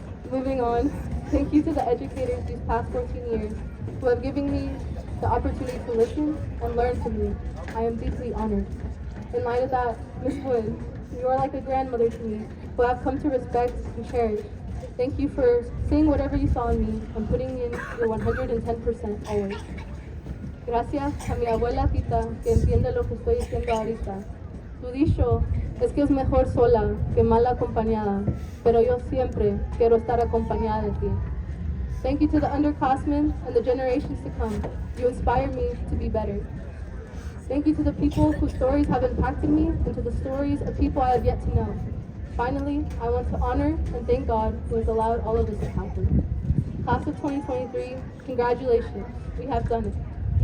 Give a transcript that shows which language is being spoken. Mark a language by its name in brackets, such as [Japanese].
[English] Moving on, thank you to the educators these past 14 years who have given me the opportunity to listen and learn from you. I am deeply honored. In light of that, Ms. Wood, you are like a grandmother to me, who I've come to respect and cherish. Thank you for seeing whatever you saw in me and putting in your 110% always. [Spanish] Gracias a mi abuela Tita, que entiende lo que estoy diciendo ahorita. Tu dicho es que es mejor sola que mal acompañada, pero yo siempre quiero estar acompañada de ti. [English] Thank you to the underclassmen and the generations to come. You inspire me to be better. Thank you to the people whose stories have impacted me and to the stories of people I have yet to know. Finally, I want to honor and thank God who has allowed all of this to happen. Class of 2023, congratulations, we have done it.